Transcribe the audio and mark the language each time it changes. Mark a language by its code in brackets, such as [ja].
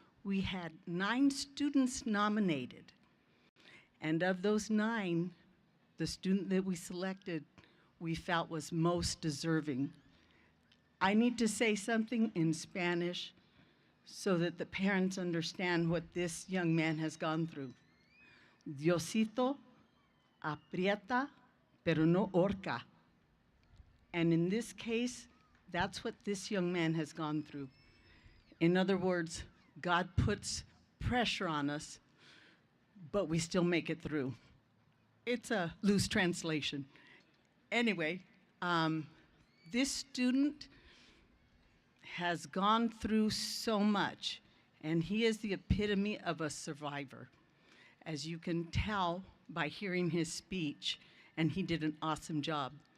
[en] We had 9 students nominated. And of those 9, the student that we selected, we felt was most deserving. I need to say something in Spanish so that the parents understand what this young man has gone through. [es] Diosito aprieta, pero no horca. [en] And in this case, that's what this young man has gone through. In other words, God puts pressure on us, but we still make it through. It's a loose translation. Anyway, this student has gone through so much, and he is the epitome of a survivor, as you can tell by hearing his speech, and he did an awesome job.